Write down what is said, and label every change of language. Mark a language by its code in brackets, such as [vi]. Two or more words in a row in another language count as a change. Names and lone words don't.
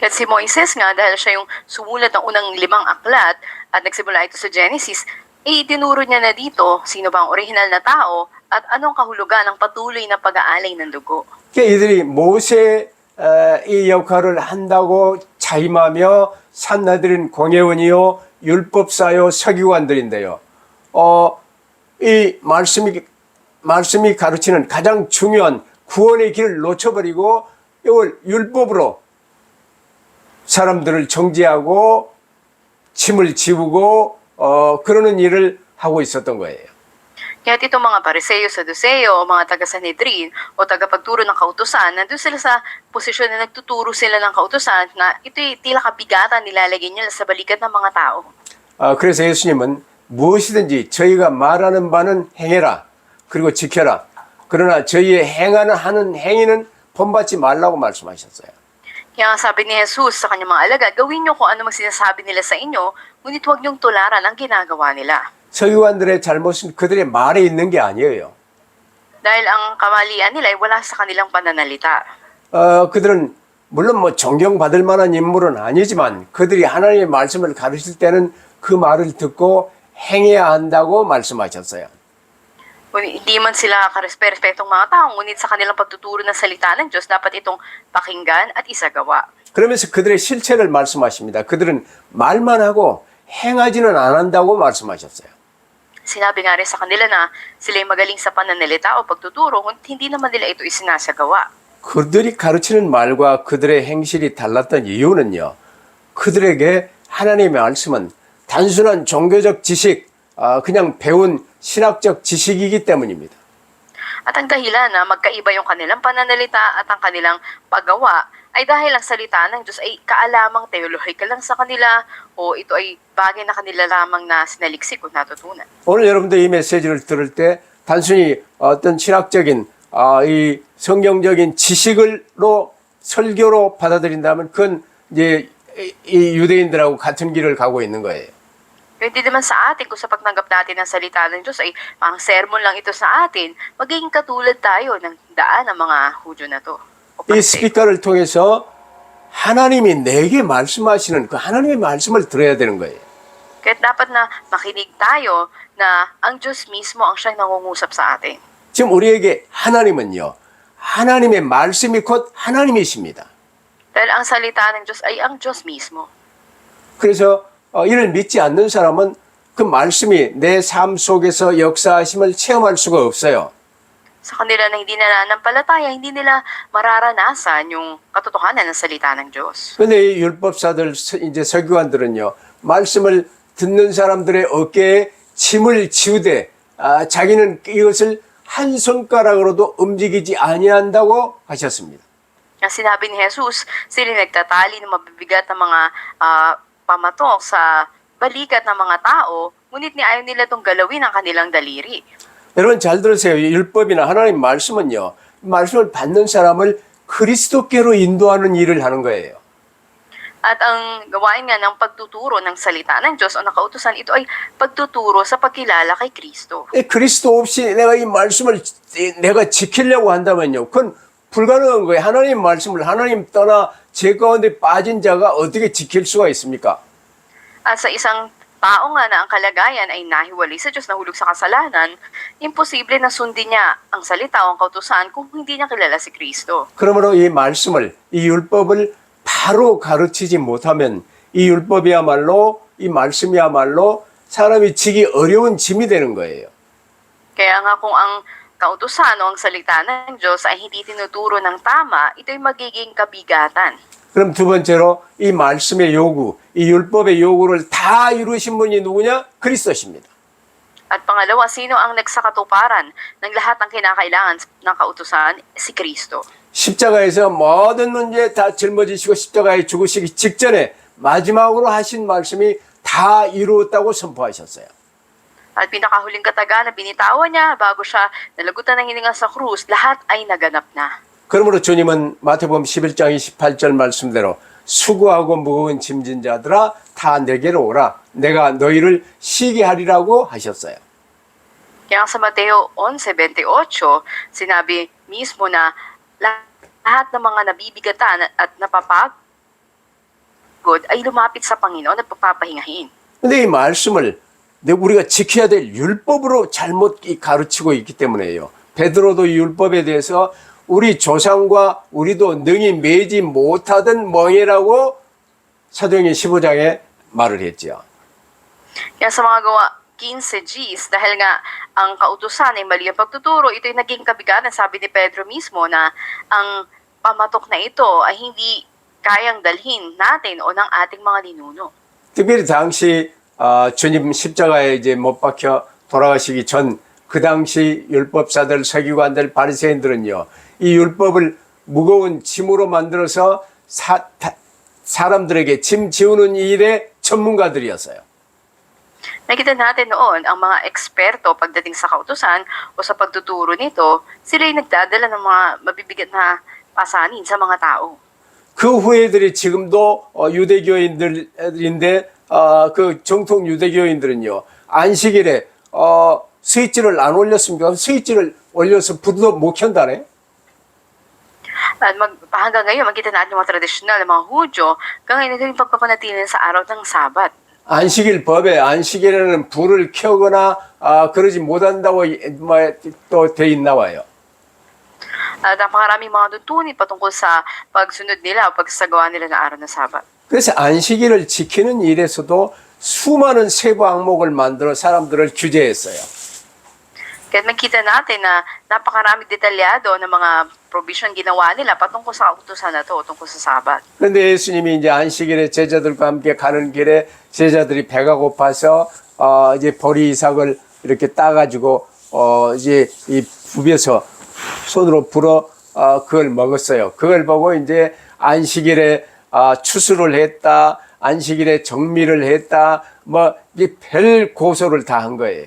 [tl] Kaya si Moises nga, dahil siya yung sumulat ng unang 5 aklat at nagsimula ito sa Genesis, itinuro niya na dito sino ba ang orihinal na tao at anong kahulugan ng patuloy na pag-aalay ng dugo. [ko] 그러니까 이들이 모세의 이 역할을 한다고 자임하며 산나들인 공회원이요 율법사요 서기관들인데요. 이 말씀이 가르치는 가장 중요한 구원의 길을 놓쳐버리고 이걸 율법으로 사람들을 정죄하고 짐을 지우고 그러는 일을 하고 있었던 거예요. [tl] Kaya itong mga Pariseo, Saduceo, o mga taga-Sanhedrin o tagapagturo ng kautusan, nandun sila sa posisyon na nagtuturo sila ng kautusan na ito'y tila kabigatan nilalagay nila sa balikat ng mga tao. [ko] 그래서 예수님은 무엇이든지 저희가 말하는 바는 행해라. 그리고 지켜라. 그러나 저희의 하는 행위는 본받지 말라고 말씀하셨어요. [tl] Kaya nga sabi ni Jesus sa kanyang mga alagad, gawin niyo kung ano mang sinasabi nila sa inyo, ngunit huwag niyong tularan ang ginagawa nila. [ko] 서기관들의 잘못은 그들의 말에 있는 게 아니에요. [tl] Dahil ang kamalian nila ay wala sa kanilang pananalita. [ko] 그들은 물론 뭐 존경받을 만한 인물은 아니지만 그들이 하나님의 말씀을 가르칠 때는 그 말을 듣고 행해야 한다고 말씀하셨어요. [tl] Hindi man sila karespektong mga tao, ngunit sa kanilang pagtuturo ng salita ng Diyos, dapat itong pakinggan at isagawa. [ko] 그러면서 그들의 실체를 말씀하십니다. 그들은 말만 하고 행하지는 않는다고 말씀하셨어요. [tl] Sinabi nga rin sa kanila na sila'y magaling sa pananalita o pagtuturo, ngunit hindi naman nila ito isinasagawa. [ko] 그들이 가르치는 말과 그들의 행실이 달랐던 이유는요. 그들에게 하나님의 말씀은 단순한 종교적 지식, 그냥 배운 신학적 지식이기 때문입니다. [tl] At ang dahilan na magkaiba yung kanilang pananalita at ang kanilang paggawa ay dahil ang salita ng Diyos ay kaalamang teolohikal lang sa kanila o ito ay bagay na kanila lamang na sinaliksik o natutunan. [ko] 오늘 여러분들 이 메시지를 들을 때 단순히 어떤 신학적인 이 성경적인 지식으로 설교로 받아들인다면 그건 이제 이 유대인들하고 같은 길을 가고 있는 거예요. [tl] Hindi naman sa atin kung sa pagtanggap natin ng salita ng Diyos ay parang sermon lang ito sa atin, magiging katulad tayo ng daan ng mga Hudyo na to. [ko] 이 스피커를 통해서 하나님이 내게 말씀하시는 그 하나님의 말씀을 들어야 되는 거예요. [tl] Kaya dapat na makinig tayo na ang Diyos mismo ang siyang nangungusap sa atin. [ko] 지금 우리에게 하나님은요. 하나님의 말씀이 곧 하나님이십니다. [tl] Dahil ang salita ng Diyos ay ang Diyos mismo. [ko] 그래서 이를 믿지 않는 사람은 그 말씀이 내 삶 속에서 역사하심을 체험할 수가 없어요. [tl] Sa kanila na hindi nananampalataya, hindi nila mararanasan yung katotohanan ng salita ng Diyos. [ko] 근데 이 율법사들 이제 서기관들은요. 말씀을 듣는 사람들의 어깨에 짐을 지우되 자기는 이것을 한 손가락으로도 움직이지 아니한다고 하셨습니다. [tl] Sinabi ni Jesus, sila nagtatali ng mabibigat na mga pamatok sa balikat ng mga tao, ngunit ayaw nila itong galawin ang kanilang daliri. [ko] 여러분 잘 들으세요. 율법이나 하나님 말씀은요. 말씀을 받는 사람을 그리스도께로 인도하는 일을 하는 거예요. [tl] At ang gawain nga ng pagtuturo ng salita ng Diyos o nakautusan, ito ay pagtuturo sa pagkilala kay Kristo. [ko] 그리스도 없이 내가 이 말씀을 내가 지키려고 한다면요. 그건 불가능한 거예요. 하나님 말씀을 하나님 떠나 제 가운데 빠진 자가 어떻게 지킬 수가 있습니까? [tl] At sa isang tao nga na ang kalagayan ay nahiwalay sa Diyos, nahulog sa kasalanan, imposible na sundin niya ang salita o ang kautusan kung hindi niya kilala si Kristo. [ko] 그러므로 이 말씀을, 이 율법을 바로 가르치지 못하면 이 율법이야말로, 이 말씀이야말로 사람이 지기 어려운 짐이 되는 거예요. [tl] Kaya nga kung ang kautusan o ang salita ng Diyos ay hindi tinuturo ng tama, ito'y magiging kabigatan. [ko] 그럼 두 번째로 이 말씀의 요구, 이 율법의 요구를 다 이루신 분이 누구냐? 그리스도십니다. [tl] At pangalawa, sino ang nagsakatuparan ng lahat ng kinakailangan ng kautusan? Si Kristo. [ko] 십자가에서 모든 문제 다 짊어지시고 십자가에 죽으시기 직전에 마지막으로 하신 말씀이 다 이루었다고 선포하셨어요. [tl] At pinakahuling kataga na binitawan niya bago siya nalagutan ng hininga sa krus, lahat ay naganap na. [ko] 그러므로 주님은 마태복음 11장 28절 말씀대로 수고하고 무거운 짐진 자들아 다 내게로 오라. 내가 너희를 쉬게 하리라고 하셨어요. [tl] Kaya sa Mateo 11:28, sinabi mismo na lahat ng mga nabibigatan at lingkod ay lumapit sa Panginoon at pagpapahingahin. [ko] 근데 이 말씀을 우리가 지켜야 될 율법으로 잘못 가르치고 있기 때문에요. 베드로도 이 율법에 대해서 우리 조상과 우리도 능히 매지 못하던 멍에라고 사도행전 15장에 말을 했죠. [tl] Kaya sa mga gawa 15 Gs, dahil nga ang kautusan ay mali ang pagtuturo, ito'y naging kabigatan. Sabi ni Pedro mismo na ang pamatok na ito ay hindi kayang dalhin natin o ng ating mga ninuno. [ko] 특별히 당시 주님 십자가에 이제 못 박혀 돌아가시기 전 그 당시 율법사들, 서기관들, 바리새인들은요, 이 율법을 무거운 짐으로 만들어서 사람들에게 짐 지우는 일의 전문가들이었어요. [tl] Nakita natin noon ang mga eksperto pagdating sa kautusan o sa pagtuturo nito, sila ay nagdadala ng mga mabibigat na pasanin sa mga tao. [ko] 그 후예들이 지금도 유대교인들인데 그 정통 유대교인들은요, 안식일에 스위치를 안 올렸습니까? 스위치를 올려서 불도 못 켠다네. [tl] At hanggang ngayon, makita natin mga tradisyonal na mga Hudyo, hanggang ngayon yung pagpapanatili sa araw ng Sabat. [ko] 안식일 법에 안식일에는 불을 켜거나 그러지 못한다고 또 돼 있나 봐요. [tl] At napakaraming mga tutunin patungkol sa pagsunod nila o pagsasagawa nila ng araw ng Sabat. [ko] 그래서 안식일을 지키는 일에서도 수많은 세부 항목을 만들어 사람들을 규제했어요. [tl] Kaya makita natin na napakaraming detalyado ng mga provision ginawa nila patungkol sa kautusan na to o tungkol sa Sabat. [ko] 그런데 예수님이 이제 안식일에 제자들과 함께 가는 길에 제자들이 배가 고파서 이제 보리 이삭을 이렇게 따가지고 이제 이 부벼서 손으로 불어 그걸 먹었어요. 그걸 보고 이제 안식일에 추수를 했다, 안식일에 정미를 했다, 뭐 이 별 고소를 다 한 거예요.